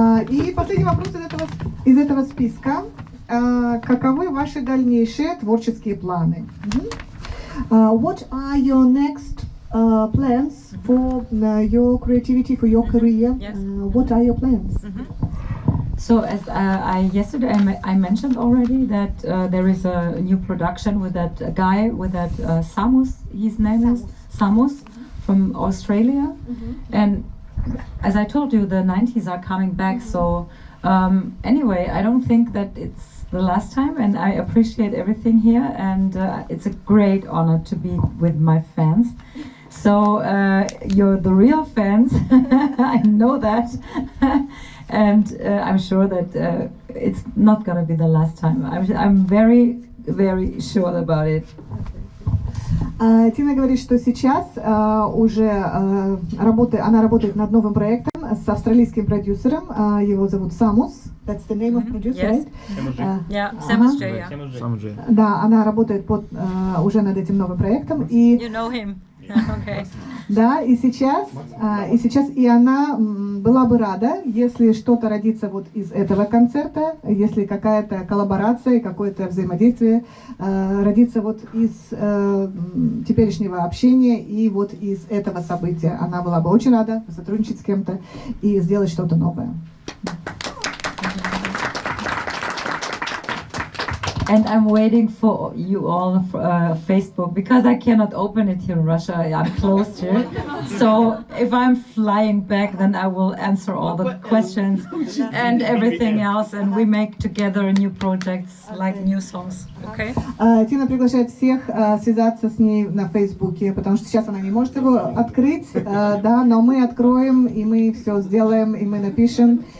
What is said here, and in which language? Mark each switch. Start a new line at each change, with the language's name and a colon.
Russian: И последний вопрос из этого списка. Каковы ваши дальнейшие творческие планы?
English: What are your next plans for your creativity, for your career? Yes. What are your plans? So as yesterday I mentioned already that there is a new production with that guy, with that Samus, his name is Samus from Australia. And as I told you, the 90s are coming back, so anyway, I don't think that it's the last time, and I appreciate everything here, and it's a great honor to be with my fans. So you're the real fans, I know that, and I'm sure that it's not gonna be the last time. I'm very, very sure about it.
Russian: Тина говорит, что сейчас уже она работает над новым проектом с австралийским продюсером. Его зовут Samus.
English: That's the name of producer, Yes. right? Yeah, Samus J. Yeah.
Russian: Сам же. Да, она работает уже над этим новым проектом. И
English: You know him. Okay.
Russian: да, и сейчас она была бы рада, если что-то родится вот из этого концерта, если какая-то коллаборация, какое-то взаимодействие родится вот из теперешнего общения и вот из этого события. Она была бы очень рада сотрудничать с кем-то и сделать что-то новое.
English: And I'm waiting for you all on Facebook because I cannot open it here in Russia. I'm closed here. So if I'm flying back, then I will answer all the questions and everything else, and we make together new projects like new songs. Okay?
Russian: Тина приглашает всех связаться с ней на Фейсбуке, потому что сейчас она не может его открыть, да, но мы откроем, и мы все сделаем, и мы напишем.